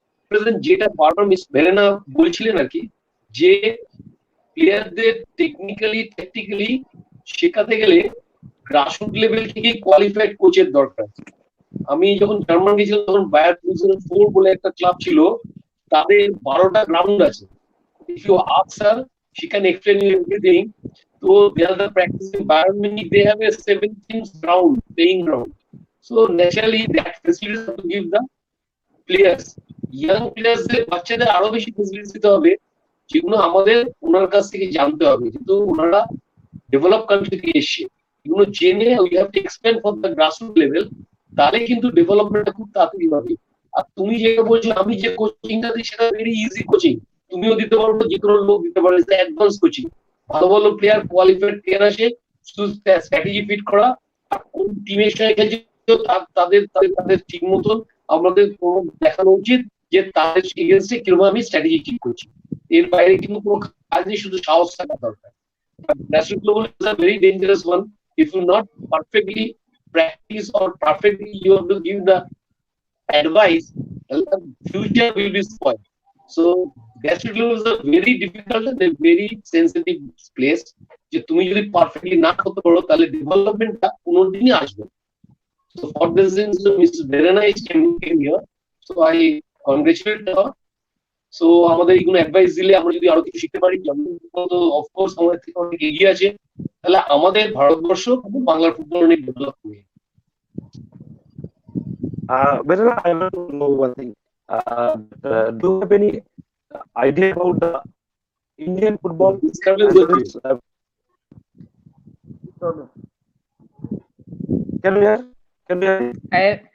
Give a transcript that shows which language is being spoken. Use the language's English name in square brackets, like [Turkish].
[Bangla] Present যেটা বারবার miss ভেরেনা বলছিলেন আর কি, যে প্লেয়ারদের টেকনিক্যালি ট্যাকটিক্যালি শেখাতে গেলে গ্রাসরুট লেভেল থেকে কোয়ালিফাইড কোচের দরকার। আমি যখন জার্মান গেছিলাম তখন বায়ার 2004 বলে একটা ক্লাব ছিল, তাদের 12টা গ্রাউন্ড আছে। [English] If you ask sir, she can explain you everything. So they are the practicing Bayern Munich, they have a 17th ground, playing ground. So naturally that facilities have to give the players, young players [Bangla] দের বাচ্চাদের আরো বেশি facility দিতে হবে, যেগুলো আমাদের ওনার কাছ থেকে জানতে হবে, কিন্তু ওনারা ডেভেলপ কান্ট্রি থেকে এসে এগুলো জেনে [English] we have to expand for the grassroot level, [Bangla] তাহলে কিন্তু ডেভেলপমেন্টটা খুব তাড়াতাড়ি হবে। আর তুমি যেটা বলছো আমি যে কোচিংটা দিই সেটা ভেরি ইজি কোচিং, তুমিও দিতে পারো, যে কোনো লোক দিতে পারে, অ্যাডভান্স কোচিং। ভালো ভালো প্লেয়ার, কোয়ালিফাইড প্লেয়ার আসে, শুধু স্ট্র্যাটেজি ফিট করা, আর কোন টিমের সঙ্গে খেলছে তাদের তাদের তাদের ঠিক মতন আমাদের দেখানো উচিত যে তাদের এগেন্স্টে কিরকম আমি স্ট্র্যাটেজি ঠিক করছি। এর বাইরে কিন্তু কোনো কাজ নেই, শুধু সাহস থাকা দরকার। [English] National global is a very dangerous one. If you not perfectly practice or perfectly you have to give the advice, the future will be spoiled. So national global is a very difficult and a very sensitive place. [Bangla] যে তুমি যদি perfectly না করতে পারো তাহলে ডেভেলপমেন্টটা কোনোদিনই আসবে না। [English] So for this reason, Mrs. VERENA is came here. So I congratulate her. [Bangla] So আমাদের এইগুলো অ্যাডভাইস দিলে আমরা যদি আরো কিছু শিখতে পারি, অফকোর্স আমাদের থেকে অনেক এগিয়ে আছে, তাহলে আমাদের ভারতবর্ষ বাংলার ফুটবল অনেক ডেভেলপ করবে। [English] Verena, I want to know one thing. Do you have any idea about the Indian football? Can you hear? Can you hear?